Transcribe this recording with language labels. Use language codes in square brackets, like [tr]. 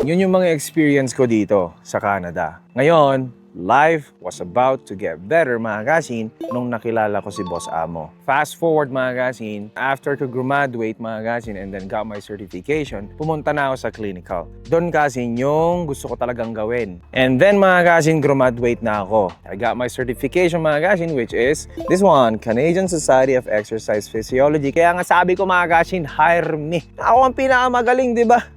[tl] Yun yung mga experience ko dito sa Canada. Ngayon, [en] life was about to get better [tl] mga kasin nung nakilala ko si Boss Amo. [en] Fast forward mga kasin, after to graduate mga kasin and then got my certification, [tl] pumunta na ako sa clinical. Doon kasin yung gusto ko talagang gawin. And then mga kasin, graduate na ako. [en] I got my certification mga kasin which is this one, Canadian Society of Exercise Physiology. [tl] Kaya nga sabi ko mga kasin, [en] hire me. [tl] Ako ang pinakamagaling, di ba?